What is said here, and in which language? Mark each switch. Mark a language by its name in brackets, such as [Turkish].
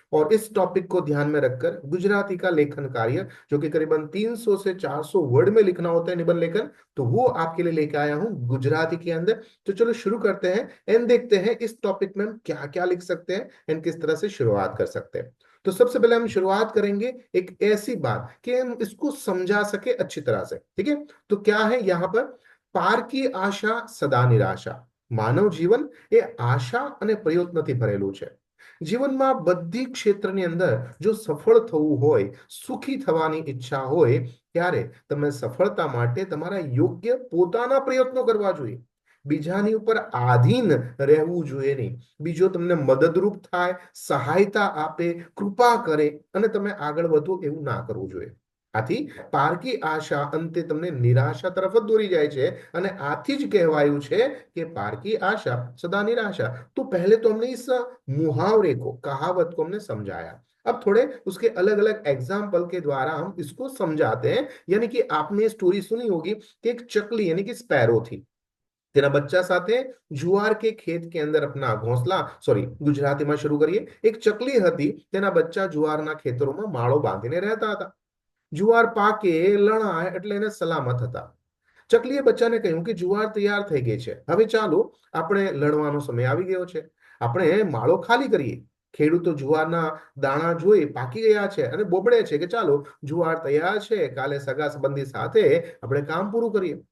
[Hindi] और इस टॉपिक को ध्यान में रखकर गुजराती का लेखन कार्य, जो कि करीबन 300 से 400 वर्ड में लिखना होता है निबंध लेखन, तो वो आपके लिए लेके आया हूं गुजराती के अंदर। तो चलो शुरू करते हैं एंड देखते हैं इस टॉपिक में हम क्या क्या लिख सकते हैं एंड किस तरह से शुरुआत कर सकते हैं। तो सबसे पहले हम शुरुआत करेंगे एक ऐसी बात कि हम इसको समझा सके अच्छी तरह से। ठीक है, तो क्या है यहाँ पर? पार की आशा सदा निराशा। [Gujarati] માનવ જીવન એ આશા અને પ્રયત્નથી ભરેલું છે। જીવનમાં બધી ક્ષેત્રની અંદર જો સફળ થવું હોય, સુખી થવાની ઈચ્છા હોય, ત્યારે તમે સફળતા માટે તમારા યોગ્ય પોતાના પ્રયત્નો કરવા જોઈએ। બીજાની ઉપર આધીન રહેવું જોઈએ નહીં। બીજો તમને મદદરૂપ થાય, સહાયતા આપે, કૃપા કરે અને તમે આગળ વધો, એવું ના કરવું જોઈએ। આથી પારકી આશા અંતે તમને નિરાશા તરફ જ દોરી જાય છે અને આથી જ કહેવાયું છે [Hindi] कि पार की आशा सदा निराशा। तो पहले तो हमने इस मुहावरे को, कहावत को हमने समझाया। अब थोड़े उसके अलग अलग एग्जाम्पल के द्वारा हम इसको समझाते हैं। यानी कि आपने स्टोरी सुनी होगी कि एक चकली यानी कि स्पैरो थी। [Gujarati] तेना बच्चा साथे [Hindi] जुआर के खेत के अंदर अपना घोंसला, सॉरी गुजराती में शुरू करिए। [Gujarati] एक चकली हती, तेना बच्चा जुआરના ખેતરોમાં માળો બાંધીને રહેતા હતા। જુવાર પાકે, લણાય એટલે એને સલામત હતા। ચકલીએ બચ્ચાને કહ્યું કે જુવાર તૈયાર થઈ ગઈ છે, હવે ચાલો આપણે લણવાનો સમય આવી ગયો છે, આપણે માળો ખાલી કરીએ। ખેડૂતો જુવારના દાણા જોઈ પાકી ગયા છે અને બોબડે છે કે ચાલો જુવાર તૈયાર છે, કાલે સગા સંબંધી સાથે આપણે કામ પૂરું કરીએ।